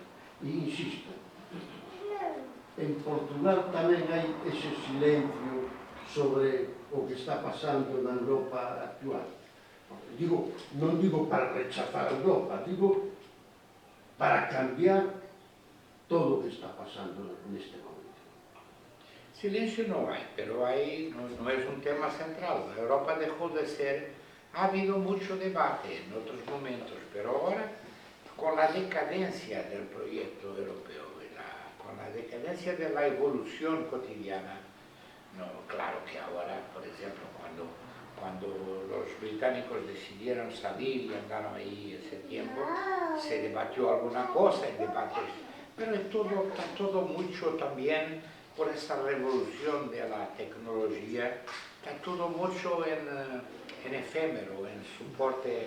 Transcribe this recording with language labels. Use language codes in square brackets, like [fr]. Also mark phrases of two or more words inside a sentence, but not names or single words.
[gl] E insisto, en Portugal tamén hai ese silencio sobre o que está pasando na Europa actual. Non digo para rechazar a Europa, digo para cambiar todo o que está pasando neste momento. [es] Silencio no hay, pero ahí no es un tema central. Europa dejó de ser, ha habido mucho debate en otros momentos, pero ahora con la decadencia del proyecto europeo, con la decadencia de la evolución cotidiana, no, claro que ahora, por ejemplo, cuando los británicos decidieron salir y andaron ahí ese tiempo, se debatió alguna cosa en debates, pero está todo mucho también por esa revolución de la tecnología, está todo mucho en efímero, en soporte.